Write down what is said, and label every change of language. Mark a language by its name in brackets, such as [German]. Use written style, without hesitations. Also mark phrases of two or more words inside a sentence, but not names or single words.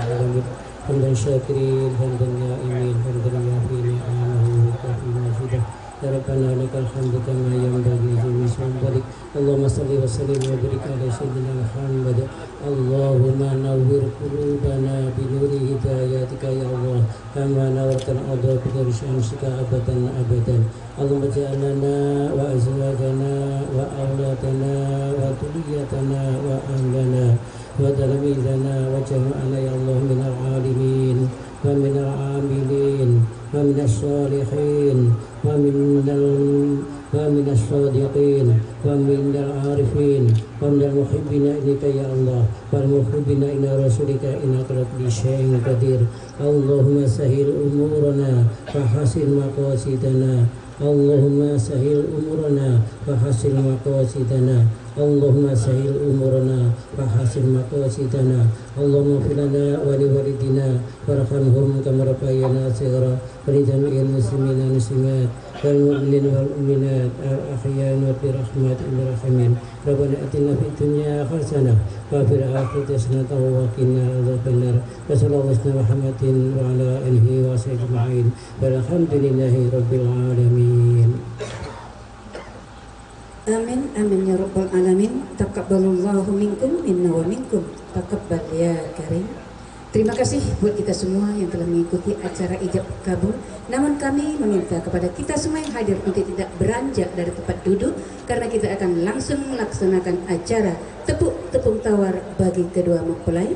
[Arabic] حمدا شاكرين حمدا ناعمين حمدا يوافي, عمه وكافي مزيده. يا ربنا لك الحمد كما ينبغي لسلطانك. اللهم صل وسلم وبارك على سيدنا محمد. اللهم نور قلوبنا بنور هدايتك يا الله كما نورت الأرض بنور شمسك أبدا أبدا. اللهم اجعلنا وأزواجنا وأولادنا وذرياتنا وأهلنا وتلامذتنا وجماعتنا يا الله من العالمين ومن العاملين ومن الصالحين ومن الصادقين ومن العارفين ومن المحبين إليك يا الله والمحبين إلى رسولك إنك على كل شيء قدير. اللهم سهل أمورنا وحسن مقاصدنا. اللهم سهل أمورنا وحصل مقاصدنا. اللهم سهل أمورنا وحصل مقاصدنا. اللهم اغفر لنا ولوالدينا وارحمهم كما ربيانا صغيرا ولجميع المسلمين والمسلمات والمؤمنين والمؤمنات الأحياء وبرحمة الراحمين. ربنا آتنا في الدنيا حسنة وفي الآخرة حسنة وقنا عذاب النار. وصلى الله عليه محمد وعلى آله وصحبه أجمعين. والحمد لله رب العالمين. آمين آمين يا رب العالمين. تقبل الله منكم منا ومنكم. تقبل يا كريم. [Indonesian] Terima kasih buat kita semua yang telah mengikuti acara ijab kabul. Namun kami meminta kepada kita semua yang hadir untuk tidak beranjak dari tempat duduk karena kita akan langsung melaksanakan acara tepung tawar bagi kedua mempelai.